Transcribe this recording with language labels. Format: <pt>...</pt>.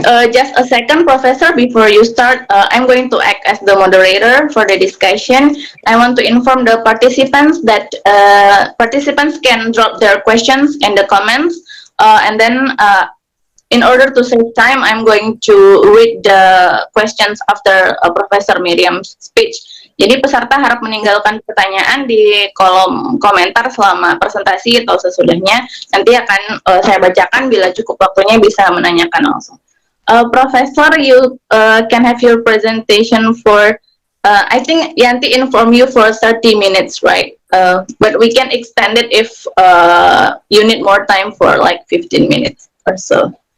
<en>Just a second, Professor, before you start, I'm going to act as the moderator for the discussion. I want to inform the participants that participants can drop their questions in the comments, and then in order to save time, I'm going to read the questions after Professor Miriam's speech.</en> <id>Jadi peserta harap meninggalkan pertanyaan di kolom komentar selama presentasi atau sesudahnya. Nanti akan saya bacakan, bila cukup waktunya bisa menanyakan langsung.</id> <en>Professor, you can have your presentation for, I think Yanti inform you for 30 minutes, right? But we can extend it if you need more time for like 15 minutes or so.</en>